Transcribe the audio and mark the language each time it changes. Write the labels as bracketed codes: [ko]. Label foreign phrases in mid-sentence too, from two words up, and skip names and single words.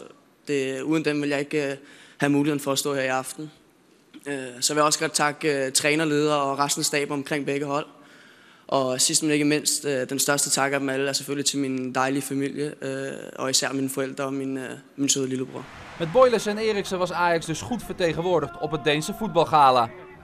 [da] Uden dem vil jeg ikke have muligheden for at stå her i aften. Så vil jeg også godt takke trænerledere og resten af staben omkring begge hold. Og sidst men ikke mindst, den største tak af dem alle er selvfølgelig til min dejlige familie, og især mine forældre og min søde lillebror. [nl] Met Boylissen en Eriksen was Ajax dus goed vertegenwoordigd op het Deense voetbalgala.